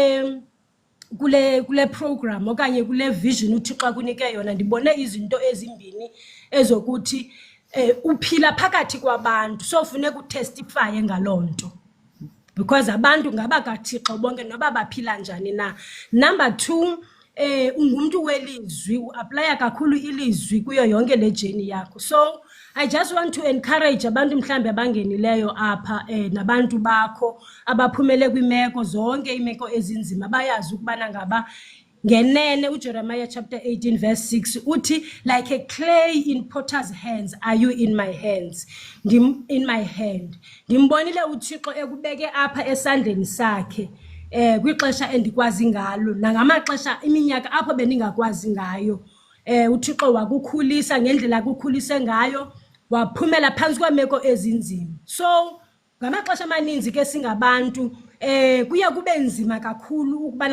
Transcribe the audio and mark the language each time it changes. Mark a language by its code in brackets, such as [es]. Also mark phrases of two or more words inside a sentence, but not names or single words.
[xh] kule program okanye kule vision uThixo akunike yona ndibone izinto ezimbini ezokuthi uphila phakathi kwabantu so funeka utestify ngalonto because abantu ngaba kaThixo bonke noba baphila njani na number 2 ungumuntu welizwi uapply kakhulu ilizwi kuyo yonke le journey yakho [en] so I just want to encourage [xh] abantu mhlambe abangenileyo apha nabantu bakho abaphumele kwimeko zonke imeko ezinzima bayazi ukubana ngaba ngenene uJeremiah chapter 18 verse 6 uthi [en] like a clay in potter's hands are you in my hands in my hand [xh] ndimbonile uThixo ekubeke apha esandleni sakhe kwixesha endikwazi ngalo nangamaxesha iminyaka apho bendingakwazi ngayo uThixo wakukhulisa ngendlela akukhulise ngayo waphumela phansi kwemeko ezinzima so ngamaxesha amaninzi ke singabantu kuya kube nzima kakhulu ukubana